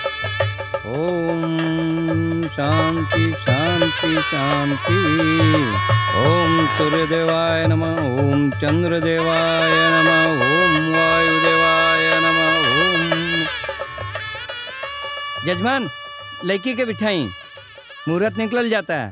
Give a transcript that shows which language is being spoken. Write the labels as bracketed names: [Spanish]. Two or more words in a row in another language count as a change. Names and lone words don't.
[Sanskrit] ओम शांति शांति शांति। ओम सूर्यदेवाय नमः, ओम चंद्रदेवाय नमः, ओम वायुदेवाय नमः। ओम। [Hindi] जजमान, लड़की के बिठाई, मुहूर्त निकल जाता है।